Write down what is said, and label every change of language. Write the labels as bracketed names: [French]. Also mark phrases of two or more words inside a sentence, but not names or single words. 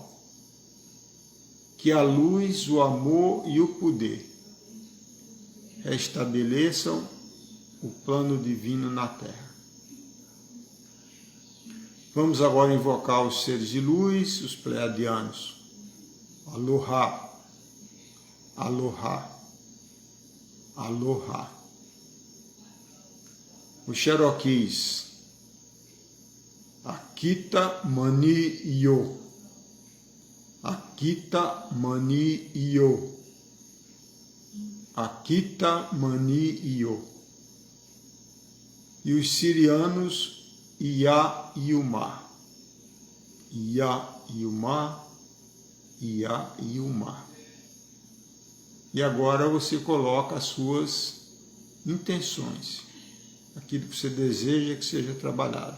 [Portuguese] Que a luz, o amor e o poder restabeleçam o plano divino na Terra. Vamos agora invocar os seres de luz, os pleiadianos. [Hawaiian] Aloha, aloha, aloha. [Portuguese] Os Cherokees. Akita Mani Yo. Akita Mani Yo. Akita Mani Yo. E os sirianos, Ia Yuma. Ia Yuma. Ia Yuma. E agora você coloca as suas intenções, aquilo que você deseja que seja trabalhado.